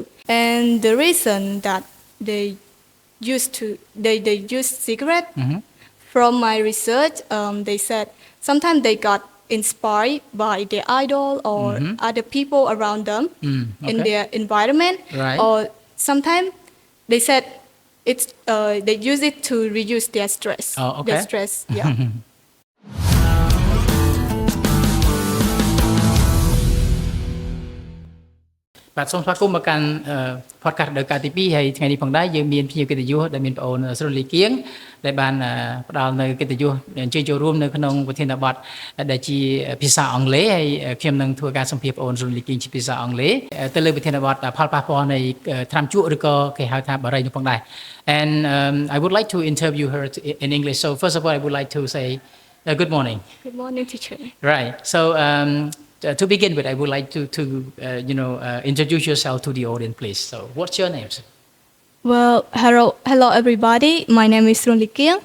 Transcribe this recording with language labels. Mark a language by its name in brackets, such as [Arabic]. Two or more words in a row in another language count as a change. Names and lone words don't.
[English] And the reason that they they use cigarette, from my research, they said sometimes they got inspired by their idol or other people around them in their environment. Right. Or sometimes they said they use it to reduce their stress. Oh, okay. Their stress, yeah. [Khmer] Bạnសូមស្វាគមន៍មកកាន់ podcast រដូវកាលទី2ហើយថ្ងៃនេះផងដែរយើងមានភ្ញៀវកិត្តិយសដែលមានប្អូនស្រុនលីគៀងដែលបានផ្ដល់នៅកិត្តិយសអញ្ជើញចូលរួមនៅក្នុងប្រធានបទដែលជាភាសាអង់គ្លេសហើយខ្ញុំនឹងធ្វើការសម្ភាសប្អូនស្រុនលីគៀងជាភាសាអង់គ្លេសទៅលើប្រធានបទផលប៉ះពាល់នៃថ្នាំជក់ឬក៏គេហៅថាបារីនោះផងដែរ [English] And I would like to interview her in English. So first of all I would like to say good morning. Good morning, teacher. Right. So to begin with, I would like to introduce yourself to the audience, please. So, what's your name? Well, hello everybody. My name is Srun Lykeang.